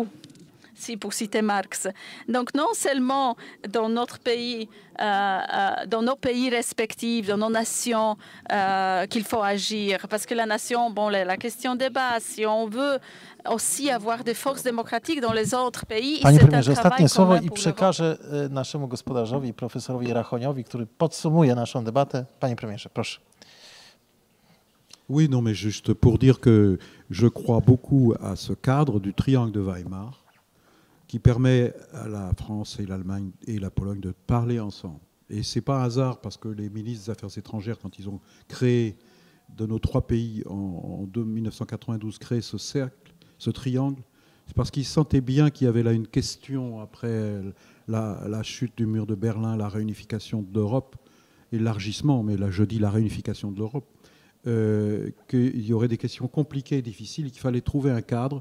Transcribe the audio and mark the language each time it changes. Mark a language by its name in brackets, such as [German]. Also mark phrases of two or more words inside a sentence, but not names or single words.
[French] Pour citer Marx. Donc, non seulement dans notre pays, dans nos pays respectifs, dans nos nations, qu'il faut agir, parce que la nation, bon, la question de base, si on veut aussi avoir des forces démocratiques dans les autres pays. [Polish] Panie premierze, ostatnie słowo i przekażę naszemu gospodarzowi, profesorowi Rachoniowi, który podsumuje naszą debatę. Panie premierze, proszę. [French] Oui, non, mais juste pour dire que je crois beaucoup à ce cadre du triangle de Weimar, qui permet à la France et l'Allemagne et la Pologne de parler ensemble. Et ce n'est pas un hasard parce que les ministres des Affaires étrangères, quand ils ont créé de nos trois pays en 1992, créé ce cercle, ce triangle, c'est parce qu'ils sentaient bien qu'il y avait là une question après la chute du mur de Berlin, la réunification de l'Europe, et l'élargissement, mais là je dis la réunification de l'Europe, qu'il y aurait des questions compliquées et difficiles, qu'il fallait trouver un cadre.